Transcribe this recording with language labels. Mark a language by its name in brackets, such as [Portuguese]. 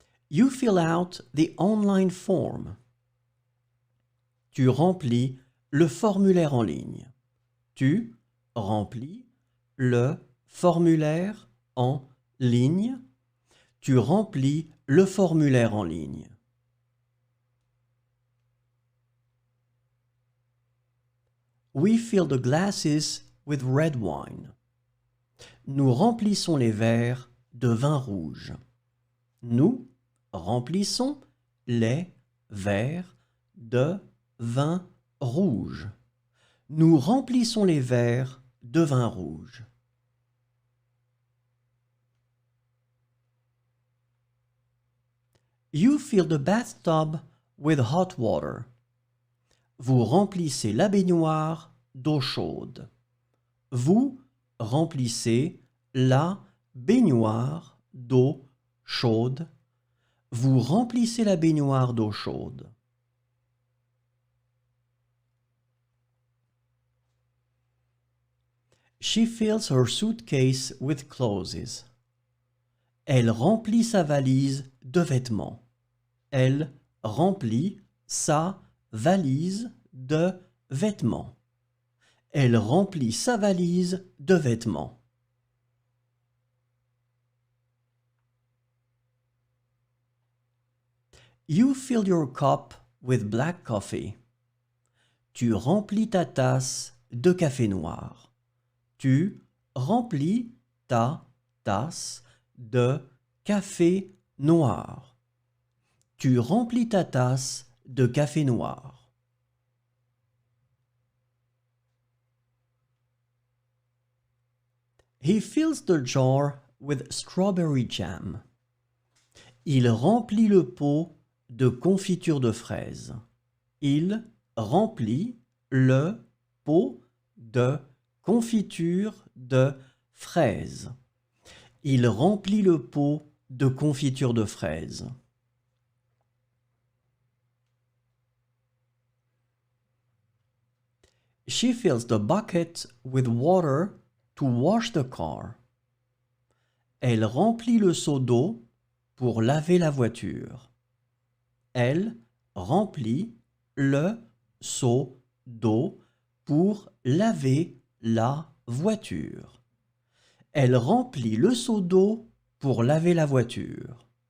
[English] You fill out the online form. [French] Tu remplis le formulaire en ligne. Tu remplis le formulaire en ligne. Tu remplis le formulaire en ligne. [English] We fill the glasses with red wine. [French] Nous remplissons les verres de vin rouge. Nous remplissons les verres de vin rouge. Nous remplissons les verres de vin rouge. [English] You fill the bathtub with hot water. [French] Vous remplissez la baignoire d'eau chaude. Vous remplissez la baignoire d'eau chaude. Vous remplissez la baignoire d'eau chaude. [English] She fills her suitcase with clothes. [French] Elle remplit sa valise de vêtements. Elle remplit sa valise de vêtements. Elle remplit sa valise de vêtements. [English] You fill your cup with black coffee. [French] Tu remplis ta tasse de café noir. Tu remplis ta tasse de café noir. Tu remplis ta tasse de café noir. [English] He fills the jar with strawberry jam. [French] Il remplit le pot de confiture de fraises. Il remplit le pot de confiture de fraises. Il remplit le pot de confiture de fraises. [English] She fills the bucket with water to wash the car. [French] Elle remplit le seau d'eau pour laver la voiture. Elle remplit le seau d'eau pour laver la voiture. Elle remplit le seau d'eau pour laver la voiture.